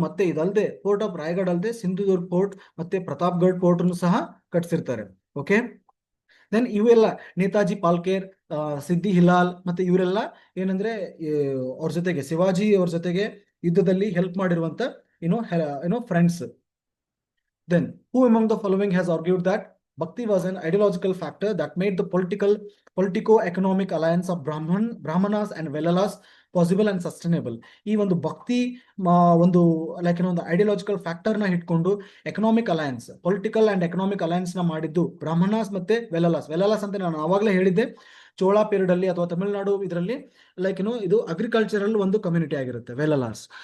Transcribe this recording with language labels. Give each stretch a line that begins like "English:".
Kannada: ಮತ್ತೆ ಇದಲ್ಲದೆ port of Raigad ಅಲ್ಲದೆ ಸಿಂಧುದುರ್ಗ್ ಪೋರ್ಟ್ ಮತ್ತೆ ಪ್ರತಾಪ್ಗಢ್ ಪೋರ್ಟ್ ಅನ್ನು ಸಹ ಕಟ್ಸಿರ್ತಾರೆ. ಓಕೆ, ದೆನ್ ಇವೆಲ್ಲ ನೇತಾಜಿ ಪಾಲ್ಕೇರ್, ಸಿದ್ದಿ ಹಿಲಾಲ್ ಮತ್ತೆ ಇವರೆಲ್ಲ ಏನಂದ್ರೆ ಅವ್ರ ಜೊತೆಗೆ ಶಿವಾಜಿ ಅವ್ರ ಜೊತೆಗೆ ಯುದ್ಧದಲ್ಲಿ ಹೆಲ್ಪ್ ಮಾಡಿರುವಂತ friends.
English: Then who among the following has argued that Bhakti was an ideological factor that made the politico-economic alliance of Brahmanas and Velalas possible and sustainable?
Kannada: ಈ ಒಂದು ಭಕ್ತಿ ಒಂದು ಒಂದು ಐಡಿಯಾಲಜಿಕಲ್ ಫ್ಯಾಕ್ಟರ್ ನ ಇಟ್ಕೊಂಡು economic alliance, political and economic alliance ನ ಮಾಡಿದ್ದು ಬ್ರಾಹ್ಮಣಾಸ್ ಮತ್ತೆ ವೆಲಲಾಸ್ ಅಂತ ನಾನು ಆವಾಗಲೇ ಹೇಳಿದ್ದೆ. ಚೋಳಾ ಪೀರಿಯಡ್ ಅಲ್ಲಿ ಅಥವಾ ತಮಿಳುನಾಡು ಇದರಲ್ಲಿ ಲೈಕ್ ಇದು ಅಗ್ರಿಕಲ್ಚರಲ್ ಒಂದು ಕಮ್ಯುನಿಟಿ ಆಗಿರುತ್ತೆ ವೆಲಲಾಸ್.